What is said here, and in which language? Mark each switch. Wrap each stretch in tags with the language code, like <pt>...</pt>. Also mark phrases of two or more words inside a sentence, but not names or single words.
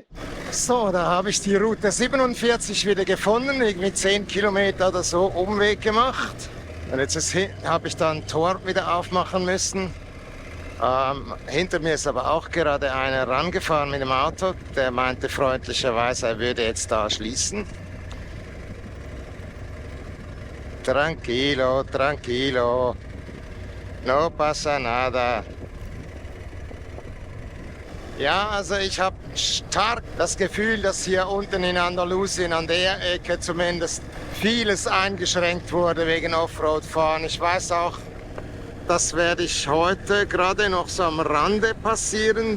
<de>So, da habe ich die Route 47 wieder gefunden, irgendwie 10 Kilometer oder so Umweg gemacht. Und jetzt habe ich da ein Tor wieder aufmachen müssen. Hinter mir ist aber auch gerade einer rangefahren mit dem Auto. Der meinte freundlicherweise, er würde jetzt da schließen.</de> <es>Tranquilo, tranquilo. No pasa nada.</es> <de>Ja, also ich habe stark das Gefühl, dass hier unten in Andalusien an der Ecke zumindest vieles eingeschränkt wurde wegen Offroad-Fahren. Ich weiß auch, das werde ich heute gerade noch so am Rande passieren.</de>